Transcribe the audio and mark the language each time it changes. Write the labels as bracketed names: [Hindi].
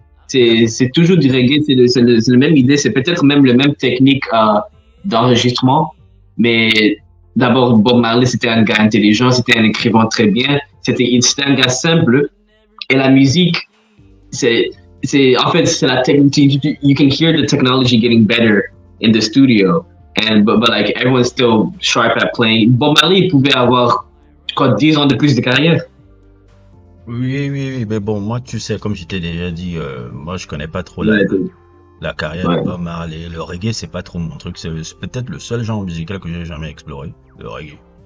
[French] C'est toujours du reggae, c'est la même idée, c'est peut-être même la même technique d'enregistrement, mais d'abord, Bob Marley, c'était un gars intelligent, c'était un écrivain très bien, c'était un gars simple. Et la musique, en fait, c'est la technologie. [English] You can hear the technology getting better in the studio. But like, everyone's still sharp at playing. [French] Bob Marley pouvait avoir, 10 ans de plus de carrière. Oui, mais bon, moi, tu sais, comme je t'ai déjà dit, moi, je connais pas trop la carrière de Bob Marley. Le reggae, c'est pas trop mon truc. C'est peut-être le seul genre musical que j'ai jamais exploré, le reggae.